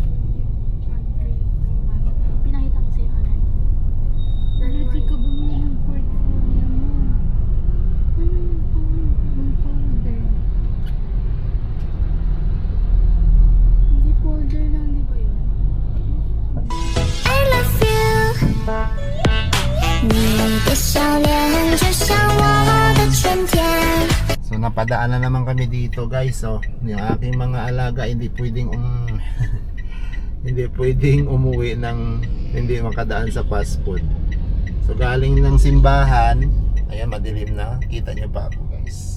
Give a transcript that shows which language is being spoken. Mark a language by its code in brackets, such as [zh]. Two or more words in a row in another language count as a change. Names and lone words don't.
[tl] Pinakita ko sa'yo kanina. Lagi ka bumili ng portfolio mo. Ano yung folder? Hindi folder lang, di ba yun? [en] I love you， [zh] 你的笑脸就像我的春天。 [tl] So, napadaan na naman kami dito guys. So, yung aking mga alaga hindi pwedeng hindi pwedeng umuwi ng hindi makadaan sa [en] fast food. [tl] So galing ng simbahan, ayan madilim na, kita nyo pa ako guys.